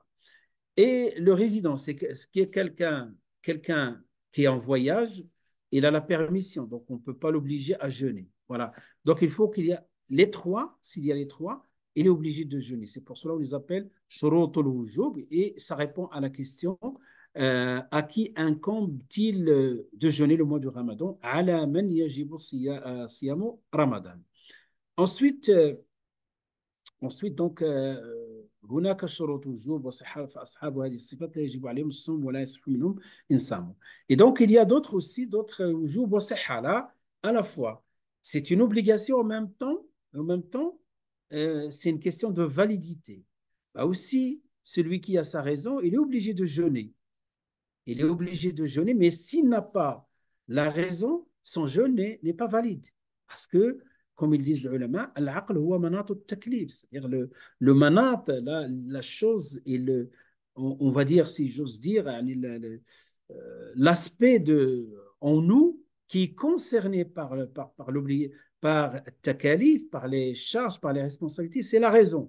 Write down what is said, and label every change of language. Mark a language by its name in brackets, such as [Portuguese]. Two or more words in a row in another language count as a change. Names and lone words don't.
[French] Et le résident, ce qui est quelqu'un qui est en voyage, il a la permission, donc on ne peut pas l'obliger à jeûner. Voilà. Donc il faut qu'il y ait les trois, s'il y a les trois, il est obligé de jeûner. C'est pour cela qu'on les appelle [Arabic] شروط الوجوب [French] et ça répond à la question à qui incombe-t-il de jeûner le mois du Ramadan? [Arabic] على من يجب صيام رمضان. [French] Ensuite, donc [Arabic] هناك شروط وجوب وصحة فأصحاب هذه الصفات لا يجب عليهم الصوم ولا يصح منهم إن صاموا. [French] Et donc il y a d'autres [Arabic] وجوب وصحة [French] là à la fois. C'est une obligation en même temps, c'est une question de validité. Là aussi, celui qui a sa raison, il est obligé de jeûner. Il est obligé de jeûner, mais s'il n'a pas la raison, son jeûne n'est pas valide. Parce que, comme ils disent les ulama, [Arabic] العقل هو مناط التكليف, [French] c'est-à-dire le manat, la chose, et on va dire, si j'ose dire, l'aspect en nous qui est concerné par takalif, par les charges, par les responsabilités, c'est la raison.